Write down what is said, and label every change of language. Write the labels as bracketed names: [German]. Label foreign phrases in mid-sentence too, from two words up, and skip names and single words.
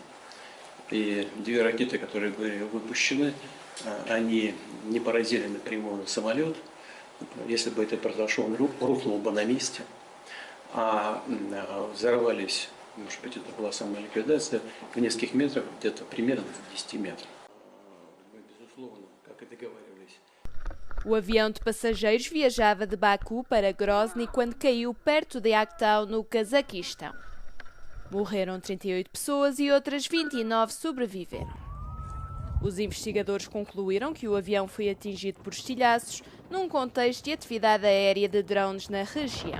[Russian] И 2 ракеты, которые были выпущены, они не поразили напрямую самолет. Если бы это произошло, он рухнул бы на месте, а взорвались, может быть, это была самоликвидация, в нескольких метрах, где-то примерно в 10 метрах. Мы, безусловно, как и договаривались. [Portuguese] O avião de passageiros viajava de Baku para Grozny quando caiu perto de Aktau, no Cazaquistão. Morreram 38 pessoas e outras 29 sobreviveram. Os investigadores concluíram que o avião foi atingido por estilhaços num contexto de atividade aérea de drones na região.